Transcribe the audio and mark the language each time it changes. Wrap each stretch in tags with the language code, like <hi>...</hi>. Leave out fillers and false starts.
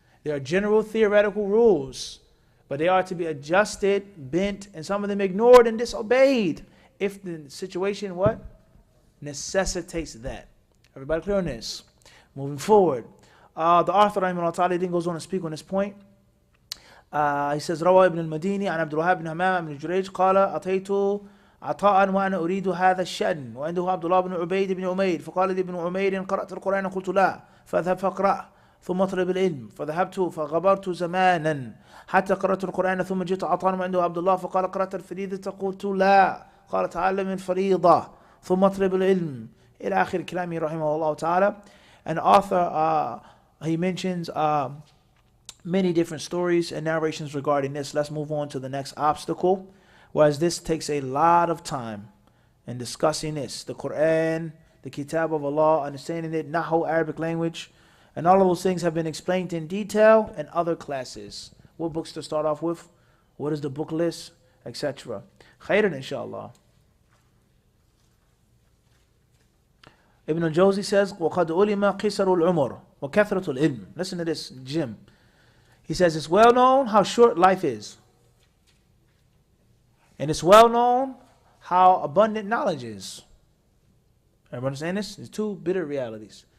<en>There are general theoretical rules, but they are to be adjusted, bent, and some of them ignored and disobeyed if the situation what? Necessitates that. Everybody clear on this? Moving forward. The author then goes on to speak on this point. He says,</en> <ar>روى ابن المديني عن عبد الوهاب بن همام بن جريج قال أتيت عطاء وأنا أريد هذا الشأن وعنده عبد الله بن عبيد بن عمير فقال لي ابن عمير قرأت القرآن قلت لا فاذهب فاقرأ ثم اطلب العلم فذهبت فغبرت زمانا حتى قرأت القرآن ثم جئت عطاء وعنده عبد الله فقال قرأت الفريضة قلت لا قال تعلم الفريضة ثم اطلب العلم إلى آخر كلامه رحمه الله تعالى.</ar> <en>And author he mentions many different stories and narrations regarding this. Let's move on to the next obstacle, whereas this takes a lot of time in discussing this. The Quran, the Kitab of Allah, understanding it, Nahu, Arabic language, and all of those things have been explained in detail in other classes. What books to start off with, what is the book list, etc. Khairan, inshallah. Ibn al-Jawzi says,</en> <ar>وَقَدْ أُلِمَ قِسَرُ الْعُمُرِ وَكَثْرَةُ الْعِلْمِ.</ar> <en>Listen to this, Jim. He says, it's well known how short life is. And it's well known how abundant knowledge is. Everybody understand this? There's two bitter realities.</en>